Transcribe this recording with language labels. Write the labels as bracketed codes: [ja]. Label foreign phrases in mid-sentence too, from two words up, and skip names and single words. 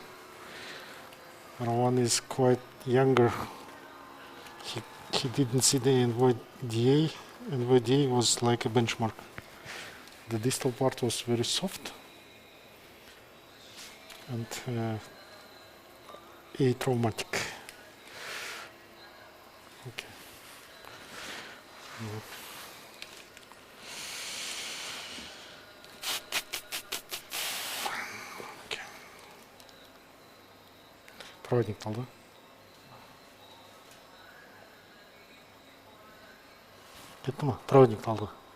[en] Rowan is quite younger. He didn't see the envoy DA. Envoy DA was like a benchmark. The distal part was very soft and atraumatic. Okay. Okay. [kk] Проводник алды. Кетті ма? Проводник алды.